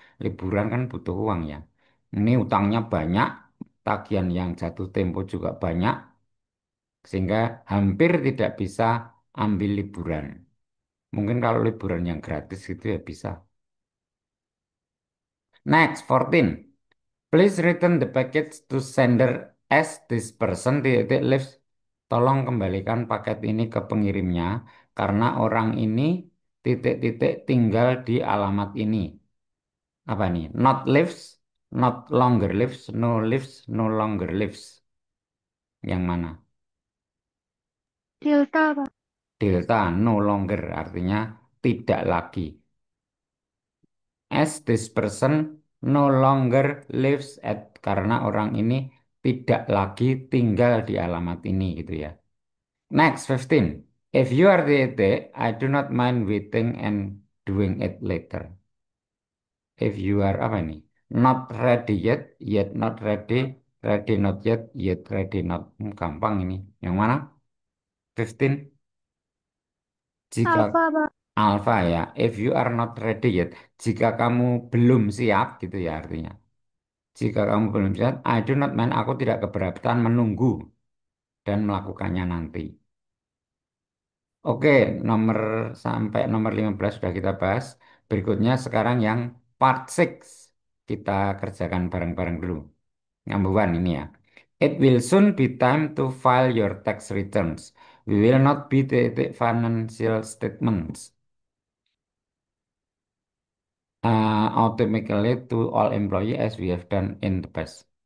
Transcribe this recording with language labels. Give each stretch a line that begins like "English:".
Indonesian: Liburan kan butuh uang ya. Ini utangnya banyak, tagihan yang jatuh tempo juga banyak, sehingga hampir tidak bisa ambil liburan. Mungkin kalau liburan yang gratis itu ya bisa.
English: Next, 14. Please return the package to sender as this person titik lives.
Indonesian: Tolong kembalikan paket ini ke pengirimnya karena orang ini titik-titik tinggal di alamat ini. Apa nih?
English: Not lives, not longer lives, no longer lives.
Indonesian: Yang mana? Delta, Pak. Delta, no longer artinya tidak lagi.
English: As this person no longer lives at
Indonesian: karena orang ini tidak lagi tinggal di alamat ini gitu ya.
English: Next, 15. If you are the ET, I do not mind waiting and doing it later. If you are apa ini? Not ready yet not ready, ready not yet ready not.
Indonesian: Gampang ini. Yang mana?
English: 15. Jika
Indonesian: Alpha, Pak. alpha ya,
English: if you are not ready yet,
Indonesian: jika kamu belum siap gitu ya artinya. Jika kamu belum siap,
English: I do not mind,
Indonesian: aku tidak keberatan menunggu dan melakukannya nanti. Oke, nomor sampai nomor 15 sudah kita bahas. Berikutnya sekarang yang part 6. Kita kerjakan bareng-bareng dulu.
English: Number one
Indonesian: ini ya.
English: It will soon be time to file your tax returns. We will not be the financial statements automatically to all employee as we have done in the past.